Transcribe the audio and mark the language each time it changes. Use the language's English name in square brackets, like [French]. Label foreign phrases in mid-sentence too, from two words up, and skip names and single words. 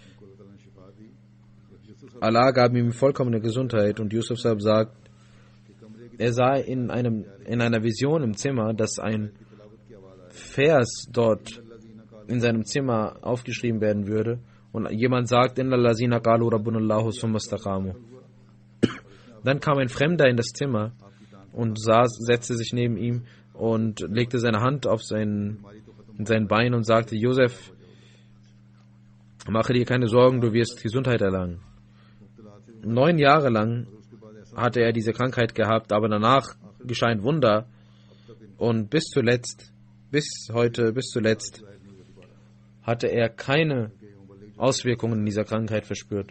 [German] Allah gab ihm vollkommene Gesundheit. Und Yusuf Sahib sagt, er sah in einer Vision im Zimmer, dass ein Vers dort in seinem Zimmer aufgeschrieben werden würde und jemand sagt, [Arabic] إن الذين قالوا ربنا الله ثم استقاموا. [German] Dann kam ein Fremder in das Zimmer und setzte sich neben ihm und legte seine Hand auf sein Bein und sagte, Josef, mache dir keine Sorgen, du wirst Gesundheit erlangen. 9 Jahre lang hatte er diese Krankheit gehabt, aber danach geschah ein Wunder und bis zuletzt hatte er keine Auswirkungen dieser Krankheit verspürt.